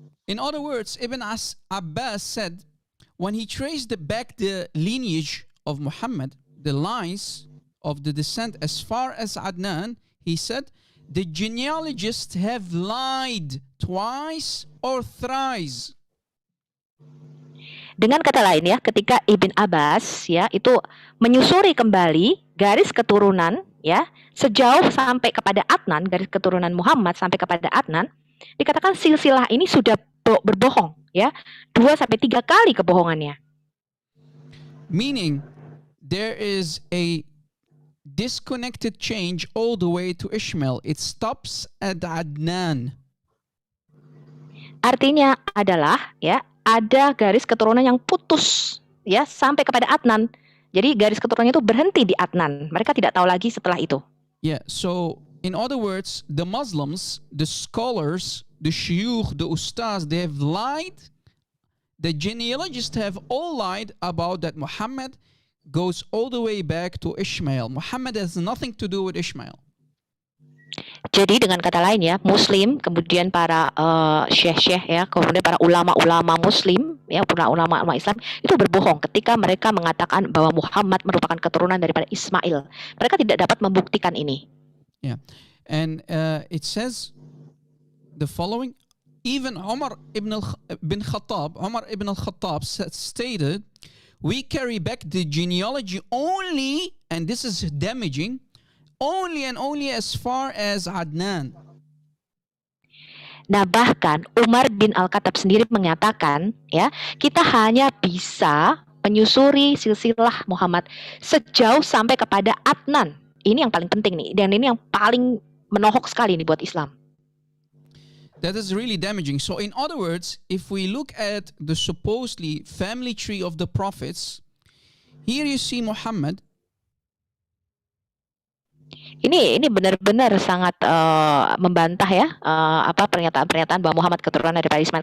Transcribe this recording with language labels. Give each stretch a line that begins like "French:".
English: In other words, Ibn Abbas said, when he traced back the lineage of Muhammad, the lines of the descent as far as Adnan, he said, the genealogists have lied twice or thrice.
Indonesian: Dengan kata lain ya, ketika Ibn Abbas ya itu menyusuri kembali garis keturunan ya sejauh sampai kepada Adnan, garis keturunan Muhammad sampai kepada Adnan, dikatakan silsilah ini sudah berbohong ya, 2 sampai 3 kali kebohongannya.
English: Meaning there is a disconnected change all the way to Ishmael. It stops at Adnan.
Indonesian: Artinya adalah ya ada garis keturunan yang putus ya sampai kepada Adnan. Jadi garis keturunannya itu berhenti di Adnan. Mereka tidak tahu lagi setelah itu.
English: Yeah, so in other words, the Muslims, the scholars, the shuyukh, the ustaz, they have lied. The genealogists have all lied about that Muhammad goes all the way back to Ishmael. Muhammad has nothing to do with Ishmael.
Indonesian: Jadi dengan kata lain ya, Muslim, kemudian para syekh-syekh ya, kemudian para ulama-ulama Muslim ya, para ulama-ulama Islam itu berbohong ketika mereka mengatakan bahwa Muhammad merupakan keturunan daripada Ismail. Mereka tidak dapat membuktikan ini.
English: Yeah, and it says the following. Even Umar ibn al-Khattab stated, we carry back the genealogy only, and this is damaging, only and only as far as Adnan.
Indonesian: Nah, bahkan Umar bin Al-Khattab sendiri menyatakan, ya, kita hanya bisa menyusuri silsilah Muhammad sejauh sampai kepada Adnan. Ini yang paling penting nih, dan ini yang paling menohok sekali nih buat Islam.
English: That is really damaging. So in other words, if we look at the supposedly family tree of the prophets, here you see Muhammad.
Indonesian: Ini benar-benar sangat membantah ya pernyataan-pernyataan bahwa Muhammad keturunan daripada Ismail.